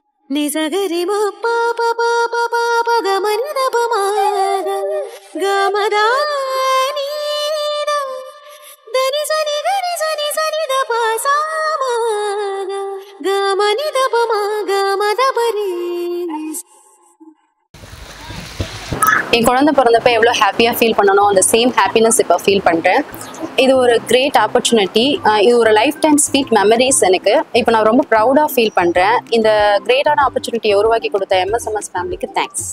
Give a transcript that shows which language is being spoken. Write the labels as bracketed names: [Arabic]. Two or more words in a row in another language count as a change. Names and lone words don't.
[Tamil] నిజగరి పాప పాప పాప గమని దపమాగ గమదాని దని సని గరి సని సని దప సామాగ గమని దపమాగ మదపరి. என் குழந்தை பிறந்தப்ப எவ்வளோ ஹாப்பியாக ஃபீல் பண்ணணும் அந்த [English] same happiness [Tamil] இப்போ ஃபீல் பண்ணுறேன். இது ஒரு [English] great opportunity. [Tamil] இது ஒரு [English] life time sweet memories [Tamil] எனக்கு. இப்போ நான் ரொம்ப ப்ரௌடாக ஃபீல் பண்ணுறேன். இந்த கிரேட்டான ஆப்பர்ச்சுனிட்டியை உருவாக்கி கொடுத்த MSMS ஃபேமிலிக்கு தேங்க்ஸ்.